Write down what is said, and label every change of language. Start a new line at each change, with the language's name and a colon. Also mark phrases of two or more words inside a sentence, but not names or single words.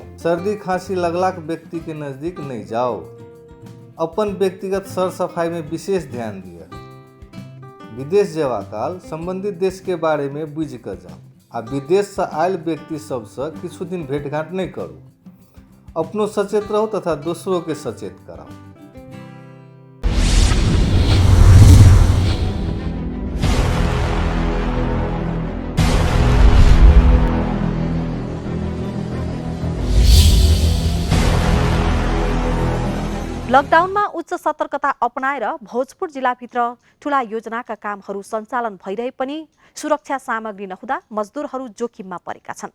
Maithili: सर्दी खांसी लगलाक व्यक्ति के नजदीक नहीं जाओ। अपन व्यक्तिगत सर सफाई में विशेष ध्यान दिअ। विदेश जेबा काल संबंधित देश के बारे में बुझि कऽ जाओ आ विदेश से आयल व्यक्ति सबसँ किछु दिन भेंटघाट नहीं करू। अपनो सचेत रहू तथा दोसरों के सचेत कराओ।
Nepali: लकडाउनमा उच्च सतर्कता अपनाएर भोजपुर जिल्लाभित्र ठूला योजनाका कामहरू सञ्चालन भइरहे पनि सुरक्षा सामग्री नहुँदा मजदुरहरू जोखिममा परेका छन्।